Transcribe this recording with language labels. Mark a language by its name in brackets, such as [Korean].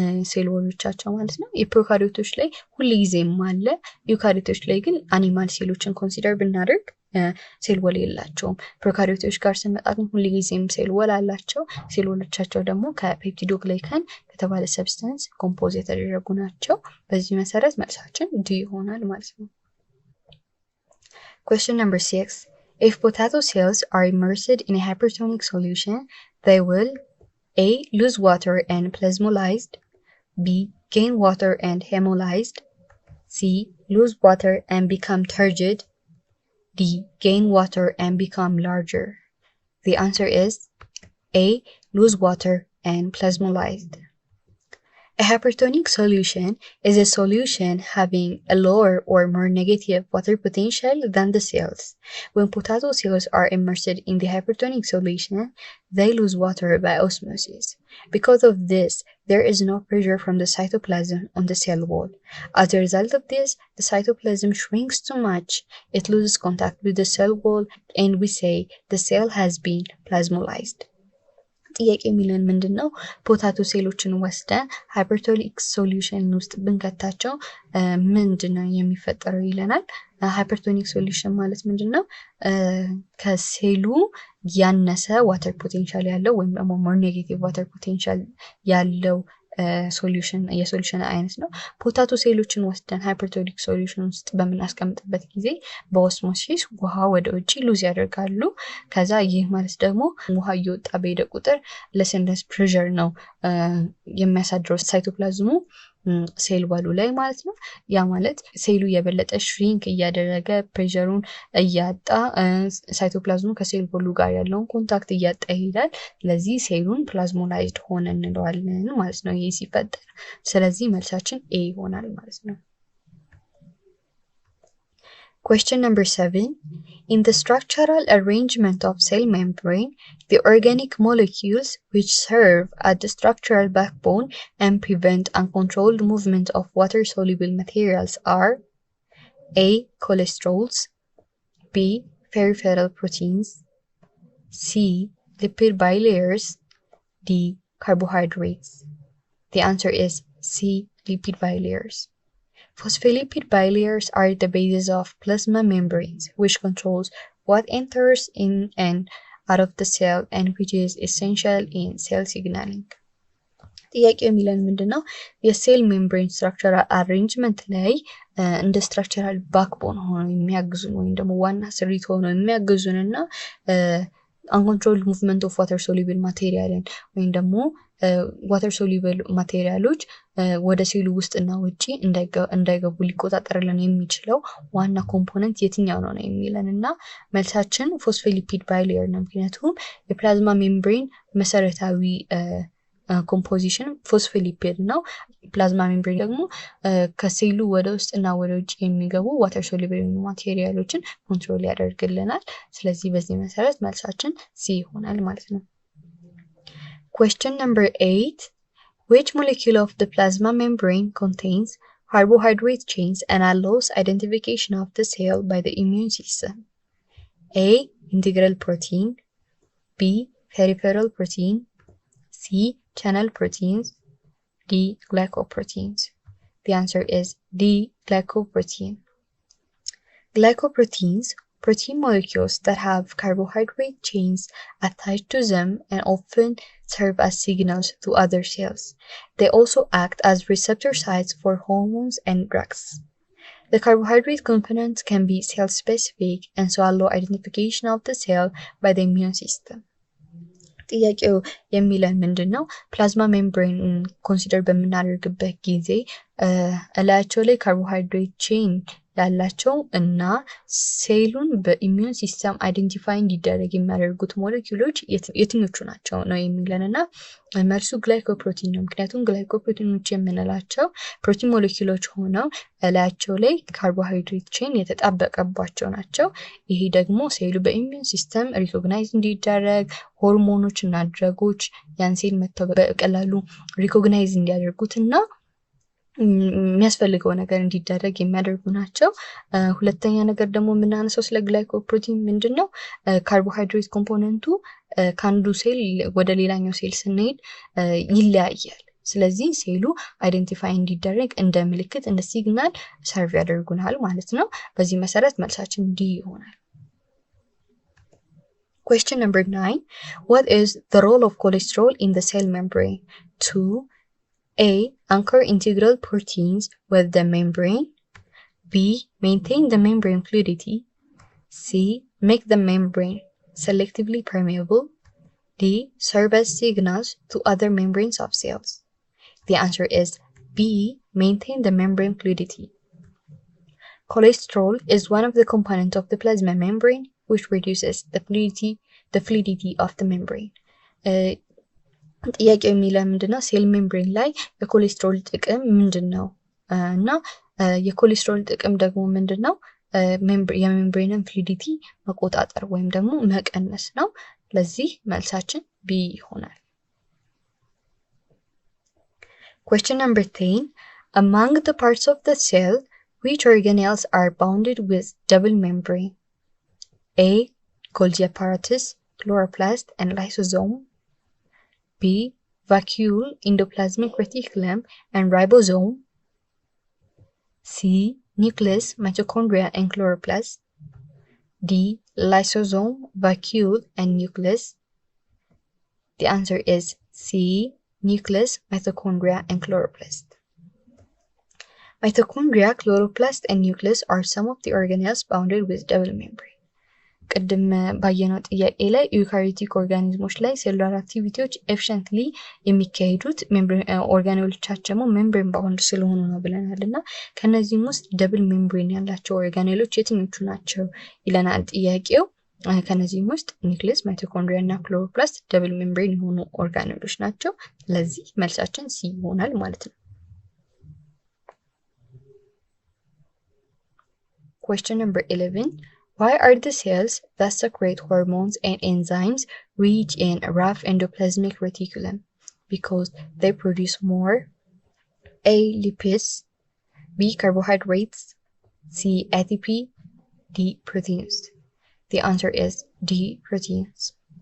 [Amharic] ሴል ወሎቻቸው ማለት ነው። የፕሮካሪዮቶች ላይ ሁልጊዜም አለ። ዩካሪዮቶች ላይ ግን አኒማል ሴሎችን ኮንሲደር ብናደርግ ሴል ወል የላቸውም። ፕሮካሪዮቶች ጋር ስንመጣ ግን ሁልጊዜም ሴል ወል አላቸው። ሴል ወሎቻቸው ደግሞ ከፔፕቲዶግላይካን ከተባለ ሰብስታንስ ኮምፖዝ የተደረጉ ናቸው። በዚህ መሰረት መልሳችን ዲ ይሆናል ማለት ነው። [English] Question number 6. If potato cells are immersed in a hypertonic solution, they will A. Lose water and plasmolized, B. Gain water and hemolyzed, C. Lose water and become turgid, D. Gain water and become larger. The answer is A. Lose water and plasmolized. A hypertonic solution is a solution having a lower or more negative water potential than the cells. When potato cells are immersed in the hypertonic solution, they lose water by osmosis. Because of this, there is no pressure from the cytoplasm on the cell wall. As a result of this, the cytoplasm shrinks too much, it loses contact with the cell wall, and we say the cell has been plasmolized. [Amharic] ጥያቄ የሚለን ምንድነው? ፖታቶ ሴሎችን ወስደን ሃይፐርቶኒክ ሶሉሽን ውስጥ ብንከታቸው ምንድነው የሚፈጠረው ይለናል። ሃይፐርቶኒክ ሶሉሽን ማለት ምንድነው? ከሴሉ ያነሰ ዋተር ፖቴንሻል ያለው ወይም ደግሞ ሞር ኔጌቲቭ ዋተር ፖቴንሻል ያለው የሶሉሽን አይነት ነው። ፖታቶ ሴሎችን ወስደን ሃይፐርቶኒክ ሶሉሽን ውስጥ በምናስቀምጥበት ጊዜ በኦስሞሲስ ውሃ ወደ ውጪ ሉዝ ያደርጋሉ። ከዛ ይህ ማለት ደግሞ ውሃ እየወጣ በሄደ ቁጥር ለሰንደስ ፕሬሸር ነው የሚያሳድረው ሳይቶፕላዝሙ ሴል ዋሉ ላይ ማለት ነው። ያ ማለት ሴሉ የበለጠ ሽሪንክ እያደረገ ፕሬሸሩን እያጣ ሳይቶፕላዝሙ ከሴል ዋሉ ጋር ያለውን ኮንታክት እያጣ ይሄዳል። ስለዚህ ሴሉን ፕላዝሞላይዝድ ሆነ እንለዋለን ማለት ነው ይሄ ሲፈጠር። ስለዚህ መልሳችን ኤ ይሆናል ማለት ነው። [English] Question number 7. In the structural arrangement of cell membrane, the organic molecules which serve as the structural backbone and prevent uncontrolled movement of water-soluble materials are A. Cholesterols, B. Peripheral proteins, C. Lipid bilayers, D. Carbohydrates. The answer is C. Lipid bilayers. Phospholipid bilayers are the basis of plasma membranes, which controls what enters in and out of the cell and which is essential in cell signaling. [Amharic] ጥያቄው የሚለን ምንድነው የሴል ሜምብሬን ስትራክቸራል አሬንጅመንት ላይ እንደ ስትራክቸራል ባክቦን ሆነው የሚያግዙን ወይም ደግሞ ዋና ስሪት ሆነው የሚያግዙንና [English] uncontrolled movement of water soluble material [Amharic] ወይም ደግሞ water soluble ማቴሪያሎች ወደ ሴሉ ውስጥና ውጪ እንዳይገቡ ሊቆጣጠርልን የሚችለው ዋና ኮምፖነንት የትኛው ነው የሚለንና መልሳችን ፎስፎሊፒድ ባይሌየር ነው። ምክንያቱም የፕላዝማ ሜምብሬን መሰረታዊ ኮምፖዚሽን ፎስፎሊፒድ ነው። ፕላዝማ ሜምብሬን ደግሞ ከሴሉ ወደ ውስጥና ወደ ውጪ የሚገቡ ዋተር ሶሉብል ማቴሪያሎችን ኮንትሮል ያደርግልናል። ስለዚህ በዚህ መሰረት መልሳችን ሲ ይሆናል ማለት ነው። [English] Question number 8. Which molecule of the plasma membrane contains carbohydrate chains and allows identification of the cell by the immune system? A. Integral protein. B. Peripheral protein. C. Channel proteins. D. Glycoproteins. The answer is D. Glycoprotein. Glycoproteins, protein molecules that have carbohydrate chains attached to them and often serve as signals to other cells. They also act as receptor sites for hormones and drugs. The carbohydrate components can be cell-specific and so allow identification of the cell by the immune system. [Amharic] ጥያቄው የሚለን ምንድነው ፕላዝማ ሜምብሬን ኮንሲደር በምናደርግበት ጊዜ እላያቸው ላይ ካርቦሃይድሬት ቼን ያላቸው እና ሴሉን በኢሚዩን ሲስተም አይደንቲፋይ እንዲደረግ የሚያደርጉት ሞለኪውሎች የትኞቹ ናቸው ነው የሚለንና መልሱ ግላይኮፕሮቲን ነው። ምክንያቱም ግላይኮፕሮቲኖች የምንላቸው ፕሮቲን ሞለኪውሎች ሆነው እላያቸው ላይ ካርቦሃይድሬት ቼን የተጣበቀባቸው ናቸው። ይሄ ደግሞ ሴሉ በኢሚዩን ሲስተም ሪኮግናይዝ እንዲደረግ ሆርሞኖች እና ድረጎች ያን ሴል መተው በቀላሉ ሪኮግናይዝ እንዲያደርጉትና የሚያስፈልገው ነገር እንዲደረግ የሚያደርጉ ናቸው። ሁለተኛ ነገር ደግሞ የምናነሳው ስለ ግላይኮፕሮቲን ምንድነው ካርቦሃይድሬት ኮምፖነንቱ ከአንዱ ሴል ወደ ሌላኛው ሴል ስንሄድ ይለያያል። ስለዚህ ሴሉ አይደንቲፋይ እንዲደረግ እንደ ምልክት እንደ ሲግናል ሰርቭ ያደርጉናል ማለት ነው። በዚህ መሰረት መልሳችን ዲ ይሆናል። [English] Question number 9. What is the role of cholesterol in the cell membrane? 2. A. Anchor integral proteins with the membrane. B. Maintain the membrane fluidity. C. Make the membrane selectively permeable. D. Serve as signals to other membranes of cells. The answer is B. Maintain the membrane fluidity. Cholesterol is one of the components of the plasma membrane which reduces the fluidity of the membrane. [Amharic] ጥያቄው የሚለው ምንድነው ሴል ሜምብሬን ላይ የኮሌስትሮል ጥቅም ምንድነው እና የኮሌስትሮል ጥቅም ደግሞ ምንድነው የሜምብሬንን ፍሉዲቲ መቆጣጠር ወይም ደግሞ መቀነስ ነው። ለዚህ መልሳችን ቢ ይሆናል። [English] Question number 10. Among the parts of the cell, which organelles are bounded with double membrane? A. Golgi apparatus, chloroplast, and lysosome. B. Vacuole, endoplasmic reticulum, and ribosome. C. Nucleus, mitochondria, and chloroplast. D. Lysosome, vacuole, and nucleus. The answer is C. Nucleus, mitochondria, and chloroplast. Mitochondria, chloroplast, and nucleus are some of the organelles bounded with double membrane. [Amharic] ቅድም ባየነው ጥያቄ ላይ ዩካሪዮቲክ ኦርጋኒዝሞች ላይ ሴሉላር አክቲቪቲዎች ኤፊሽንትሊ የሚካሄዱት ኦርጋኔሎቻቸው ሜምብሬን ባውንድ ስለሆኑ ነው ብለናልና ከነዚህም ውስጥ ደብል ሜምብሬን ያላቸው ኦርጋኔሎች የትኞቹ ናቸው ይለናል ጥያቄው። ከነዚህም ውስጥ ኒውክሊየስ፣ ማይቶኮንድሪያ እና ክሎሮፕላስት ደብል ሜምብሬን የሆኑ ኦርጋኔሎች ናቸው። ስለዚህ መልሳችን ሲ ይሆናል ማለት ነው። [English] Question number 11. Why are the cells that secrete hormones and enzymes rich in rough endoplasmic reticulum? Because they produce more A. Lipids, B. Carbohydrates, C. ATP, D. Proteins. The answer is D. Proteins.